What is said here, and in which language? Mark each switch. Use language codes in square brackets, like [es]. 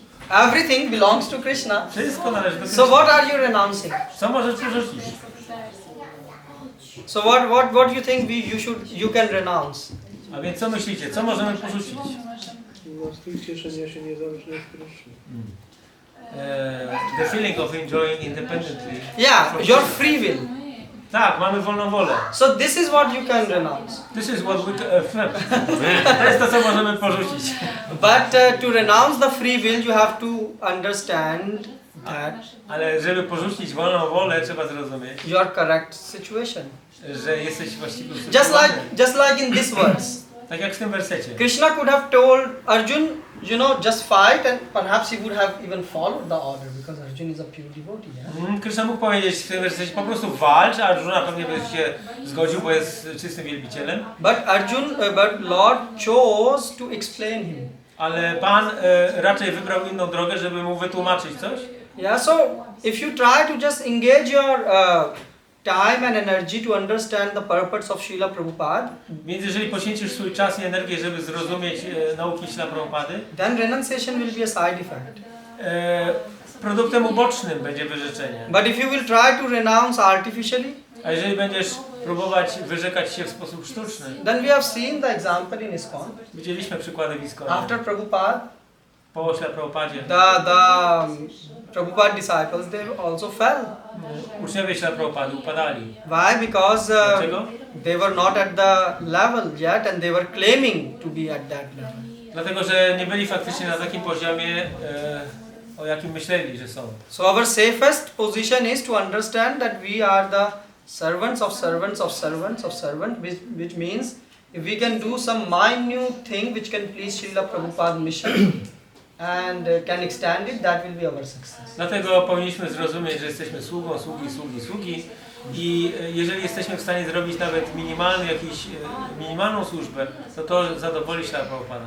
[en] Everything belongs to Krishna. [pl] Wszystko należy do [en] So [pl] Krishna. [en] what are you renouncing? [pl] Co możesz porzucić? [en] So what you think you can renounce? [pl] A więc co myślicie? Co możemy porzucić? Nastrój cieszenia się niezależnie od Kryszny. [en] The feeling of enjoying independently. Yeah, your free will. [pl] Tak, mamy wolną wolę. [en] So this is what you can renounce. This is what we [pl] to jest to, co możemy porzucić. [en] But to renounce the free will, you have to understand that [pl] Ale żeby porzucić wolną wolę, trzeba zrozumieć, [en] your correct situation. [pl] że jesteś właściwie [en] Just like in this verse, [pl] tak jak w tym wersecie. [en] Krishna could have told Arjun, just fight, and perhaps he would have even followed the order because Arjun is a pure devotee. Yeah? [pl] Krishna mógł powiedzieć w tym wersecie po prostu walcz, a Arjuna pewnie by się zgodził, bo jest czystym wielbicielem. [en] But Lord chose to explain him. [pl] Ale Pan raczej wybrał inną drogę, żeby mu wytłumaczyć coś. [en] Yeah, so if you try to just engage your time and energy to understand the purpose of Srila Prabhupada, [pl] Więc jeżeli poświęcisz swój czas i energię, żeby zrozumieć nauki Śrila Prabhupady, [en] then renunciation will be a side effect. [pl] produktem ubocznym będzie wyrzeczenie. [en] But if you will try to renounce artificially, [pl] A jeżeli będziesz próbować wyrzekać się w sposób sztuczny, [en] then we have seen the example in ISKCON. [pl] widzieliśmy przykłady w ISKCONie. [en] After Prabhupada [pl] po Śrila Prabhupadzie. [en] The Prabhupada disciples, they also fell. [pl] Uczniowie Śrila Prabhupady upadali. [en] Why? Because [pl] Dlaczego? [en] they were not at the level yet and they were claiming to be at that level. [pl] Dlatego, że nie byli faktycznie na takim poziomie, o jakim myśleli, że są. [en] So our safest position is to understand that we are the servants of servants of servants of servants, which means if we can do some minute thing which can please Srila Prabhupada's mission and can extend it, that will be our success. [pl] Dlatego powinniśmy zrozumieć, że jesteśmy sługą, sługi i jeżeli jesteśmy w stanie zrobić nawet minimalną służbę, to zadowoli się Prabhupada.